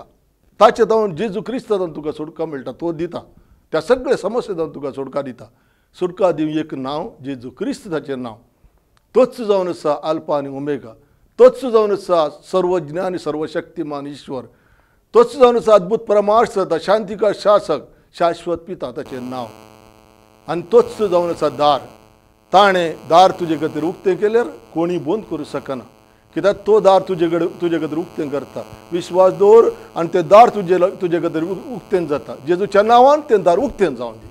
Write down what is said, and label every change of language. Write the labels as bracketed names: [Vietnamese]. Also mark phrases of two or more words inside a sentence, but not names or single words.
[Konkani] ताचे जावन जेजू क्रिस्त जावन तुका सुटका मेळटा. तो दिता. त्या सगळ्या समस्या जावन तुका सुटका दिता. सुटका दिवं एक नांव जेजू क्रिस्त ताचें नांव. तोच जावन आसा अल्फा आनी ओमेगा. तोच जावन आसा सर्वज्ञ आनी सर्वशक्तिमान ईश्वर. तोच जावन आसा अद्भुत परमार्थ, शांतिका शासक, शाश्वत पिता ताचें नांव. आनी तोच जावन आसा दार. ताणें दार तुजे खातीर उक्तें केल्यार कोणी बंद करूं शकना. कित्याक तो दार तुजे खातीर उक्तें करता. विश्वास दवर आनी तें दार तुजे खातीर उक्तें जाता. जेजूच्या नांवान तें दार उक्तें जावन दी.